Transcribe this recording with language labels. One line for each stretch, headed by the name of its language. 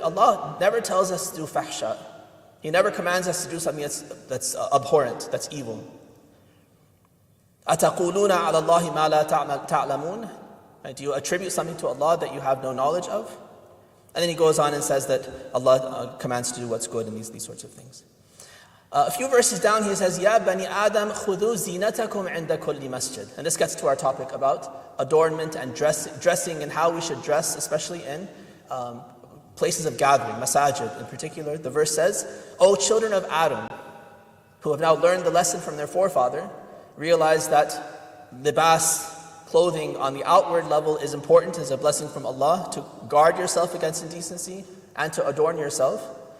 English: Allah never tells us to do fahsha. He never commands us to do something that's abhorrent, that's evil.
Arabic: أَتَقُولُونَ عَلَى اللَّهِ مَا لَا تَعْلَمُونَ.
English: Do you attribute something to Allah that you have no knowledge of? And then he goes on and says that Allah commands to do what's good and these sorts of things. A few verses down he says,
Arabic: يَا بَنِي آدَمْ خُذُوا زِينَتَكُمْ عِنْدَ كُلِّ مَسْجِدٍ.
English: And this gets to our topic about adornment and dressing and how we should dress, especially in places of gathering, masajid in particular. The verse says, O children of Adam, who have now learned the lesson from their forefather, realize that libas, clothing on the outward level, is important, is a blessing from Allah, to guard yourself against indecency and to adorn yourself.